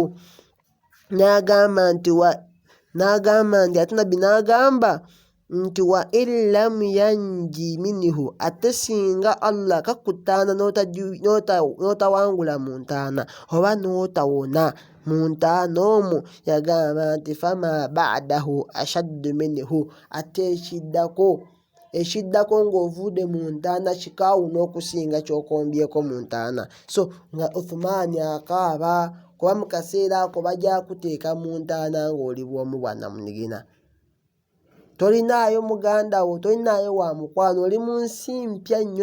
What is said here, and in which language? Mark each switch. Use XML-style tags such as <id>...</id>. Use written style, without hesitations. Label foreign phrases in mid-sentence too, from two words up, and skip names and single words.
<lg>N'agamba nti ate nabbi n'agamba nti</lg> <ar>وإن لم ينج منه,</ar> <lg>ate singa Allah kakutaana n'otawangula mu ntaana oba n'otawona mu ntaana omwo, yagamba nti</lg> <ar>فما بعده أشد منه,</ar> <lg>ate ekiddako ng'ovudde mu ntaana kikaawu n'okusinga ky'okombyeko mu ntaana. So nga Uthman akaaba kuba mu kaseera ako bajja kuteeka mu ntaana ng'oli bw'omu bwa namunigina. Tolinaayo muganda wo, tolinaayo wa mukwano, oli mu nsi mpya nnyo.</lg>